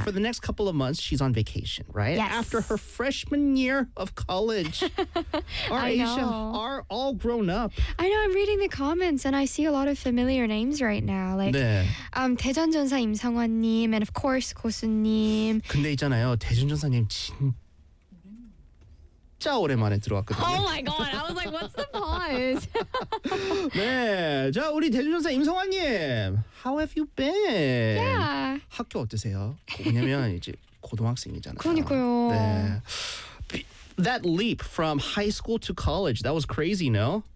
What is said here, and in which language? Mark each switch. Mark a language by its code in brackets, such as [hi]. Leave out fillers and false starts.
[en] For the next couple of months, she's on vacation, right? Yes. After her freshman year of college. Our Asia are all grown up. I know, I'm reading the comments and I see a lot of familiar names right now. Like, [ko] 네. [en] 대전전사 임성원님 and of course, 고수님. [ko] 근데 있잖아요, 대전전사님 진짜 오랜만에 들어왔거든요. [en] Oh my God, I was like, what's the pause? [ko] 네, 자, 우리 대전전사 임성원님. [en] How have you been? Yeah. [ko] 학교 어떠세요? 왜냐면 이제 고등학생이잖아요. 그러니까요. 네. [en] That leap from high school to college, that was crazy, no?